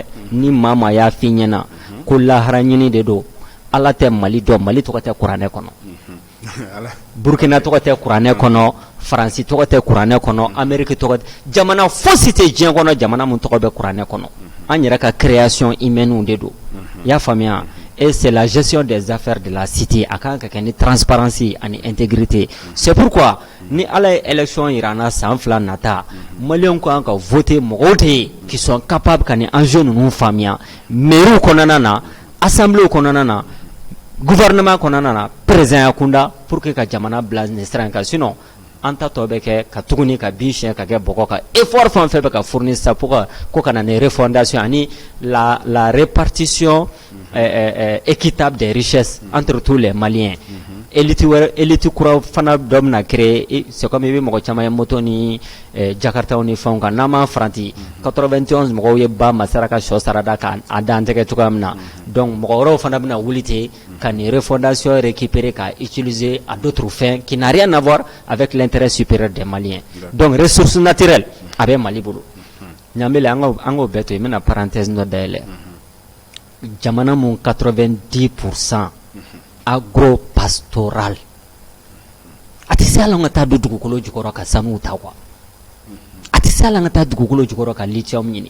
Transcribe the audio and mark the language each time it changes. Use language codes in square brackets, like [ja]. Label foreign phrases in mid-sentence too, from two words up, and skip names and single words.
[bm] Ni maa maa y'a f'i ɲɛna ko lahara ɲini de don, Ala tɛ Mali dɔn, Mali tɔgɔ tɛ kuranɛ kɔnɔ, Burkina tɔgɔ tɛ kuranɛ kɔnɔ, Faransi tɔgɔ tɛ kuranɛ kɔnɔ, Amérique tɔgɔ tɛ, jamana fosi tɛ diɲɛ kɔnɔ jamana mun tɔgɔ bɛ kuranɛ kɔnɔ. An yɛrɛ ka création humaine de don, i y'a faamuya. [fr] Et c'est la gestion des affaires de la cité [bm] a kan ka kɛ ni transparence ani intégrité. [fr] C'est pourquoi [bm] ni Ala ye élection yira an na san 2 nata, Maliens kan ka voter mɔgɔw tɛ yen [fr] qui sont capables [bm] ka ni enjeu ninnu faamuya, mairie kɔnɔna na, assemblée kɔnɔna na, gouvernement kɔnɔna na, président ya kunda [fr] pour que [bm] ka jamana bila nin sira in kan. Sinon an ta tɔ bɛ kɛ ka tuguni ka bin siɲɛ ka kɛ bɔgɔ kan. Effort fɛn fɛn bɛ ka fournir sa [fr] pour que [bm] ko kana ni refondation ani [fr] la répartition équitable des richesses entre tous les Maliens. [bm] Élite kura fana dɔ bɛna créer, [fr] c'est comme [bm] i bɛ mɔgɔ caman ye moto ni Jakartaw ni fɛnw kan, n'an m'a faranti 91 mɔgɔw ye ba Masara ka sɔ sarada k'a dan tɛgɛ cogoya min na. Donc mɔgɔ wɛrɛw fana bɛna wuli ten ka ni refondation récupérer ka utiliser [fr] à d'autres fins qui n'a rien à voir avec l'intérêt supérieur des Maliens. [bm] Donc [fr] ressources naturelles [bm] a bɛ Mali bolo. Ɲamele an k'o bɛɛ to yen, n bɛna parenthèse dɔ dayɛlɛ. Jamana mun 90% agro-pastoral. A tɛ se hali an ka taa don dugukolo jukɔrɔ ka sanuw ta quoi. A tɛ se hali an ka taa dugukolo jukɔrɔ ka lithium ɲini.